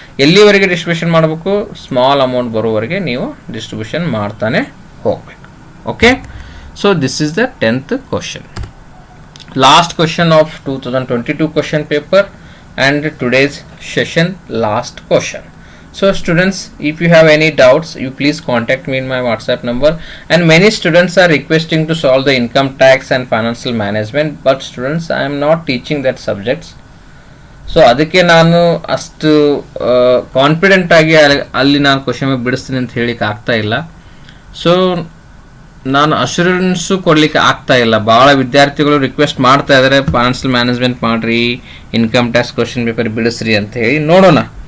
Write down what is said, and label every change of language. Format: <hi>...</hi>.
<kn>ಎಲ್ಲಿವರೆಗೆ ಡಿಸ್ಟ್ರಿಬ್ಯೂಷನ್ ಮಾಡಬೇಕು, small amount ಬರೋವರೆಗೆ ನೀವು ಡಿಸ್ಟ್ರಿಬ್ಯೂಷನ್ ಮಾಡ್ತಾನೆ ಹೋಗ್ಬೇಕು.</kn> <en>Okay, so this is the 10th question, last question of 2022 question paper and today's session last question. So students, if you have any doubts, you please contact me in my WhatsApp number. And many students are requesting to solve the income tax and financial management, but students, I am not teaching that subjects.</en> <kn>So ಅದಕ್ಕೆ ನಾನು ಅಷ್ಟು confident ಆಗಿ ಅಲ್ಲಿ ನಾನು question ಬಿಡಿಸ್ತೀನಿ ಅಂತ ಹೇಳಿಕ್ಕೆ ಆಗ್ತಾ ಇಲ್ಲ. ಸೊ ನಾನು ಅಶ್ಯೂರೆನ್ಸು ಕೊಡಲಿಕ್ಕೆ ಆಗ್ತಾ ಇಲ್ಲ. ಭಾಳ ವಿದ್ಯಾರ್ಥಿಗಳು ರಿಕ್ವೆಸ್ಟ್ ಮಾಡ್ತಾ ಇದ್ದಾರೆ, ಫೈನಾನ್ಷಿಯಲ್ ಮ್ಯಾನೇಜ್ಮೆಂಟ್ ಮಾಡಿರಿ, ಇನ್ಕಮ್ ಟ್ಯಾಕ್ಸ್ ಕ್ವಶನ್ ಪೇಪರ್ ಬಿಡಿಸ್ರಿ ಅಂತ ಹೇಳಿ. ನೋಡೋಣ.</kn>